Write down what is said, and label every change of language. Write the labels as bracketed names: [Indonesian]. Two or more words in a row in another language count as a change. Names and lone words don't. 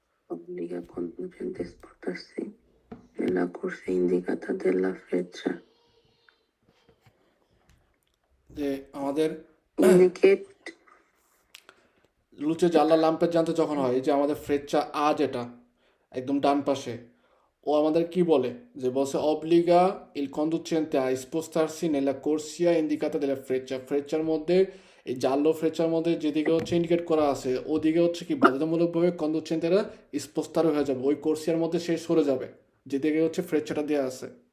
[Italian] obbliga conducente a spostarsi nella corsia indicata della freccia. [Bangla] যে আমাদের Indicate লুচে জানলা ল্যাম্পের জানতে যখন হয় যে আমাদের ফ্রেচা যেটা একদম ডান পাশে, ও আমাদের কি বলে, যে বলছে [Italian] obbliga il conducente a spostarsi nella corsia indicata della freccia, [Bangla] ফ্রেচার মধ্যে এই জাল্লো ফ্রেচার মধ্যে যেদিকে হচ্ছে ইন্ডিকেট করা আছে ওদিকে হচ্ছে কি বাধ্যতামূলকভাবে কন্ডুচেন্টেরা স্পোস্টার হয়ে যাবে, ওই কোর্সিয়ার মধ্যে সে সরে যাবে যেদিকে হচ্ছে ফ্রেচাটা দেওয়া আছে।